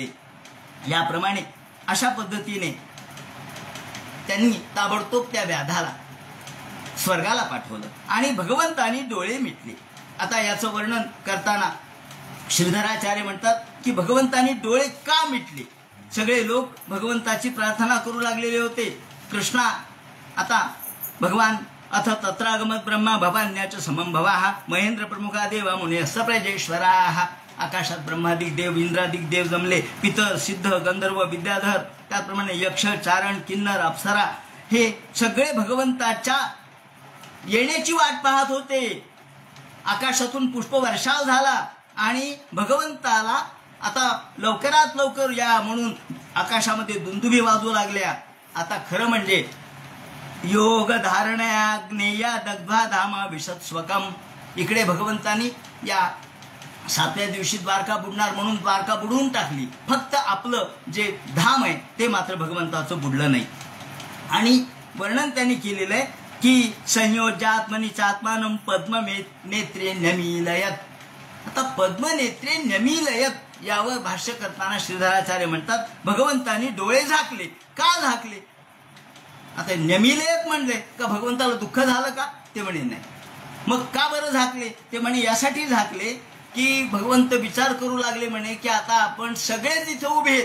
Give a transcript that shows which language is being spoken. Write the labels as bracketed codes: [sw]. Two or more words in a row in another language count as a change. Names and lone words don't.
[mr] याप्रमाणे अशा पद्धतीने त्यांनी ताबडतोब त्या व्याधाला स्वर्गाला पाठवलं आणि भगवंतांनी डोळे मिटले. आता याचं वर्णन करताना श्रीधराचार्य म्हणतात की भगवंतांनी डोळे का मिटले? सगळे लोक भगवंताची प्रार्थना करू लागलेले होते. कृष्णा आता [sa] भगवान अथ तत्रागमत ब्रह्मा भवान्याच समम भवाहा महेंद्र प्रमुखा देवा मुने सप्रजेश्वराहा. [mr] आकाशात ब्रह्मादिक देव इंद्रादिक देव जमले, पितर सिद्ध गंधर्व विद्याधर, त्याप्रमाणे यक्ष चारण किन्नर अप्सरा हे सगळे भगवंताच्या येण्याची वाट पाहत होते. आकाशातून पुष्पवर्षाव झाला आणि भगवंताला आता लवकरात लवकर या म्हणून आकाशामध्ये दुंदुभी वाजू लागल्या. आता खरं म्हणजे [sa] योग धारणया ज्ञेया दग्धा धामा विशत स्वकम. [mr] इकडे भगवंतांनी या 7व्या दिवशी द्वारका बुडणार म्हणून द्वारका बुडवून टाकली. फक्त आपलं जे धाम आहे ते मात्र भगवंताचं बुडलं नाही. आणि वर्णन त्यांनी केलेलं आहे की [sa] संयोजात्मनी चात्मानं पद्म नेत्रे नमीलयत. [mr] आता [sa] पद्मनेत्रे नमीलयत [mr] यावर भाष्य करताना श्रीधराचार्य म्हणतात, भगवंतांनी डोळे झाकले. का झाकले? आता नेमिलेत म्हणले का भगवंताला दुःख झालं का? ते म्हणे नाही. मग का बरं झाकले? ते म्हणे यासाठी झाकले की भगवंत विचार करू लागले म्हणे की आता आपण सगळेच इथं उभे आहेत.